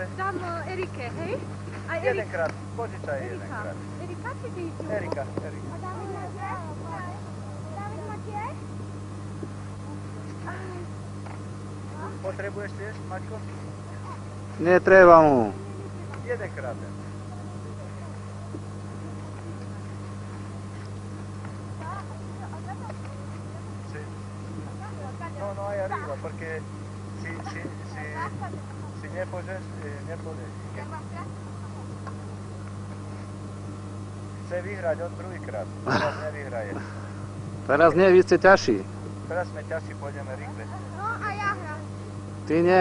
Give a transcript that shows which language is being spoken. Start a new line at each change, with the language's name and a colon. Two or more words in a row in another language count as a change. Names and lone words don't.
Slovak: Dám Erike, hej? Aj Jedenkrát, požičaj jedenkrát. Erika či ty? Erika. A David má tiež? David má tiež? Potrebuješ tiež, Maťko? Netreba mu. Jedenkrát.
Spanish: No ahí arriba, porque si
Slovak: nie požeš, nepôjdeš. Chce vyhrať od druhýkrát, teraz nevyhraje. Teraz nie, vy ste ťažší. Teraz sme ťažší, pôjdeme rýchle. No a ja hrám. Ty nie.